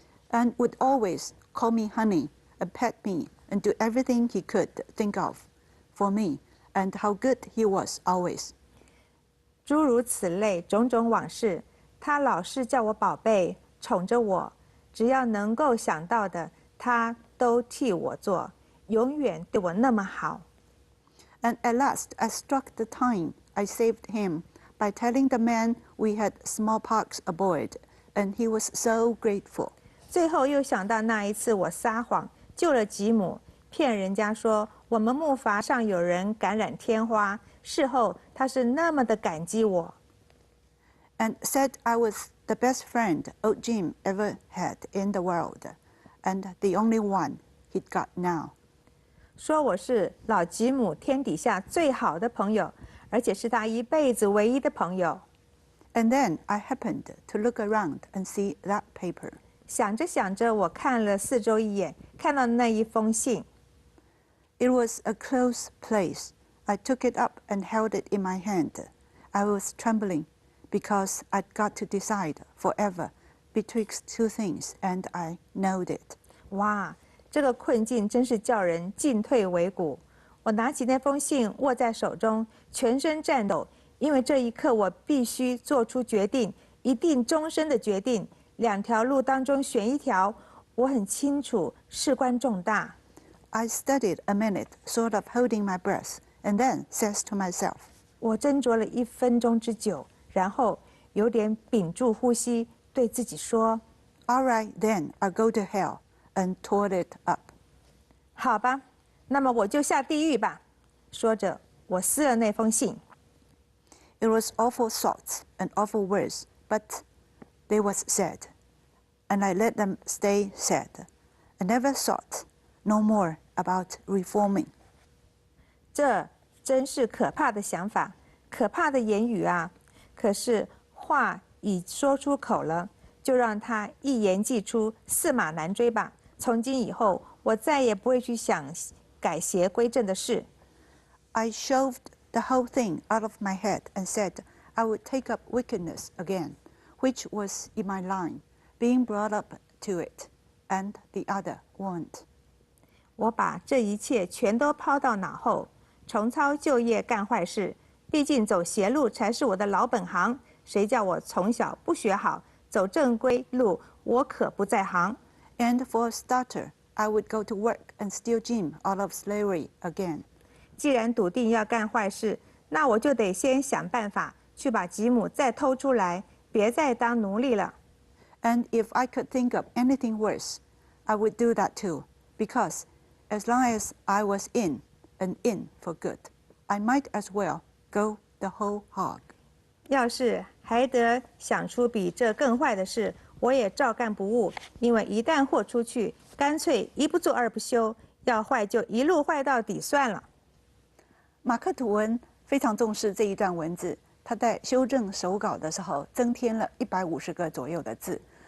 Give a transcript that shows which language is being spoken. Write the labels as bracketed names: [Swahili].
[English] And would always call me honey, and pet me, and do everything he could think of for me, and how good he was always. [Chinese] 诸如此类种种往事，他老是叫我宝贝，宠着我，只要能够想到的，他都替我做，永远对我那么好。 [English] And at last I struck the time I saved him by telling the man we had smallpox aboard, and he was so grateful. [Chinese] 最后又想到那一次我撒谎救了吉姆，骗人家说我们木筏上有人感染天花，事后他是那么的感激我。 [English] And said I was the best friend old Jim ever had in the world, and the only one he'd got now. [Chinese] 说我是老吉姆天底下最好的朋友，而且是他一辈子唯一的朋友。 [English] And then I happened to look around and see that paper. [Chinese] 想着想着，我看了四周一眼，看到那一封信。 [English] It was a close place. I took it up and held it in my hand. I was trembling because I'd got to decide forever betwixt two things, and I knowed it. [Chinese] 哇，这个困境真是叫人进退维谷。我拿起那封信握在手中，全身颤抖，因为这一刻我必须做出决定，一定终身的决定。两条路当中选一条，我很清楚，事关重大。 [English] I studied a minute, sort of holding my breath, and then says to myself, [Chinese] 我斟酌了1分钟之久，然后有点屏住呼吸，对自己说 [English] All right, then I'll go to hell, and tore it up. [Chinese] 好吧，那么我就下地狱吧。说着，我撕了那封信。 [English] It was awful thoughts and awful words, but they was said, and I let them stay said. I never thought no more about reforming. [Chinese] 这真是可怕的想法，可怕的言语啊！可是话已说出口了，就让他一言既出，驷马难追吧。从今以后，我再也不会去想改邪归正的事。 [English] I shoved the whole thing out of my head and said I would take up wickedness again, which was in my line, being brought up to it, and the other weren't. [Chinese] 我把这一切全都抛到脑后，重操旧业干坏事。毕竟走邪路才是我的老本行，谁叫我从小不学好，走正规路我可不在行。 [English] And for a starter, I would go to work and steal Jim out of slavery again. [Chinese] 既然笃定要干坏事，那我就得先想办法去把吉姆再偷出来，别再当奴隶了。 [English] And if I could think of anything worse, I would do that too, because as long as I was in, and in for good, I might as well go the whole hog. [Chinese] 要是还得想出比这更坏的事，我也照干不误。因为一旦豁出去，干脆一不做二不休，要坏就一路坏到底算了。马克·吐温非常重视这一段文字，他在修正手稿的时候增添了150个左右的字。